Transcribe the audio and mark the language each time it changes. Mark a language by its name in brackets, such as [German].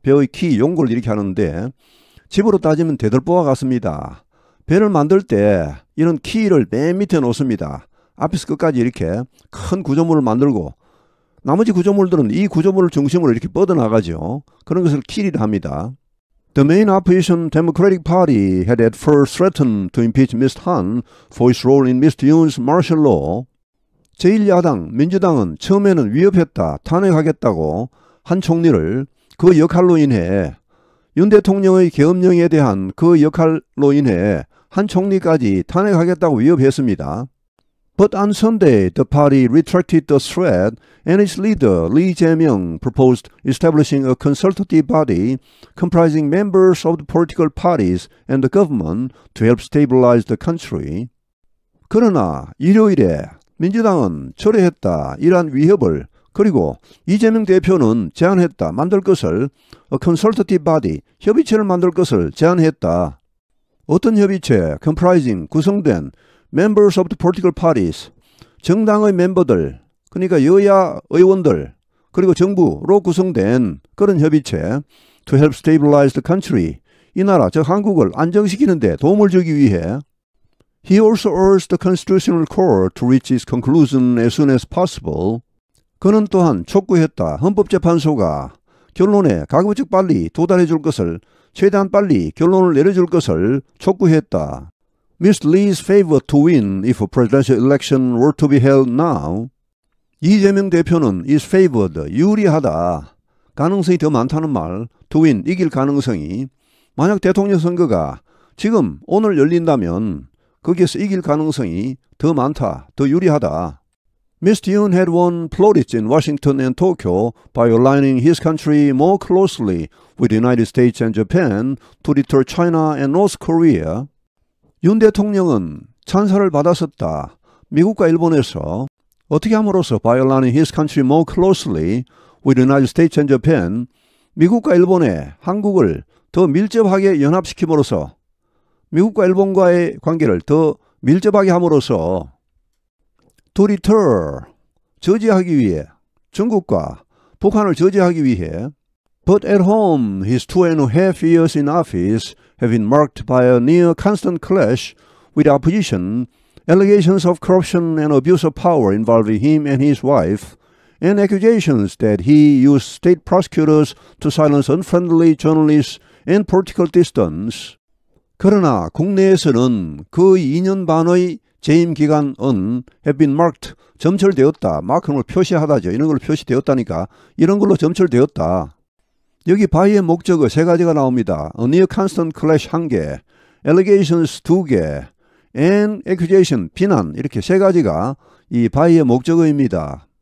[Korean] 배의 키, 용골 이렇게 하는데 집으로 따지면 대들보와 같습니다. 배를 만들 때 이런 키를 맨 밑에 놓습니다. 앞에서 끝까지 이렇게 큰 구조물을 만들고 나머지 구조물들은 이 구조물을 중심으로 이렇게 뻗어나가죠. 그런 것을 키리라 합니다. [English] The main opposition Democratic Party had at first threatened to impeach Mr. Han for his role in Mr. Yoon's martial law. [Korean] 제1야당 민주당은 처음에는 위협했다, 탄핵하겠다고 한 총리를 그 역할로 인해 윤 대통령의 계엄령에 대한 그 역할로 인해 한 총리까지 탄핵하겠다고 위협했습니다. [English] But on Sunday, the party retracted the threat and its leader, Lee Jae-myung, proposed establishing a consultative body comprising members of the political parties and the government to help stabilize the country. [Korean] 그러나 일요일에 민주당은 철회했다. 이러한 위협을 그리고 이재명 대표는 제안했다. 만들 것을 [English] a consultative body, [Korean] 협의체를 만들 것을 제안했다. 어떤 협의체? [English] comprising, [Korean] 구성된 [English] members of the political parties, [Korean] 정당의 멤버들, 그러니까 여야 의원들, 그리고 정부로 구성된 그런 협의체 [English] to help stabilize the country, [Korean] 이 나라, 즉 한국을 안정시키는 데 도움을 주기 위해 [English] He also urged the Constitutional Court to reach its conclusion as soon as possible. [Korean] 그는 또한 촉구했다. 헌법재판소가 결론에 가급적 빨리 도달해 줄 것을, 최대한 빨리 결론을 내려줄 것을 촉구했다. [English] Mr. Lee's favor to win if a presidential election were to be held now. [Korean] 이재명 대표는 [English] is favored, [Korean] 유리하다. 가능성이 더 많다는 말, [English] to win, [Korean] 이길 가능성이. 만약 대통령 선거가 지금 오늘 열린다면 거기에서 이길 가능성이 더 많다, 더 유리하다. [English] Mr. Yoon had won plots in Washington and Tokyo by aligning his country more closely with the United States and Japan to deter China and North Korea. [Korean] 윤 대통령은 찬사를 받았었다. 미국과 일본에서 어떻게 함으로써 [English] by aligning his country more closely with the United States and Japan, [Korean] 미국과 일본에 한국을 더 밀접하게 연합시킴으로써 미국과 일본과의 관계를 더 밀접하게 함으로써 [English] to deter, [Korean] 저지하기 위해, 중국과 북한을 저지하기 위해. [English] But at home, his 2.5 years in office have been marked by a near constant clash with opposition, allegations of corruption and abuse of power involving him and his wife, and accusations that he used state prosecutors to silence unfriendly journalists and political dissidents. [Korean] 그러나 국내에서는 그 2년 반의 재임 기간은 [English] have been marked, [Korean] 점철되었다. 마크는 표시하다죠. 이런 걸로 표시되었다니까. 이런 걸로 점철되었다. 여기 by의 목적어 세 가지가 나옵니다. [English] A near constant clash [Korean] 1개, allegations 2개, [English] and accusation, [Korean] 비난, 이렇게 세 가지가 이 by의 목적어입니다.